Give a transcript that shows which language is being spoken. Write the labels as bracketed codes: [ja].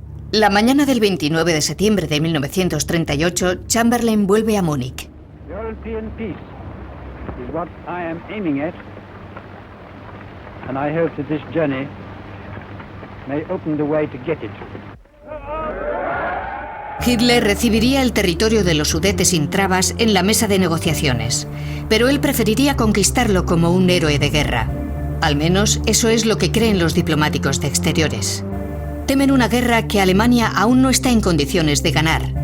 [es] La mañana del 29 de septiembre de 1938, Chamberlain vuelve a Múnich. [en] European peace is what I am aiming at, and I hope that this journey may open the way to get it. [es] Hitler recibiría el territorio de los Sudetes sin trabas en la mesa de negociaciones, pero él preferiría conquistarlo como un héroe de guerra. Al menos eso es lo que creen los diplomáticos de exteriores. Temen una guerra que Alemania aún no está en condiciones de ganar.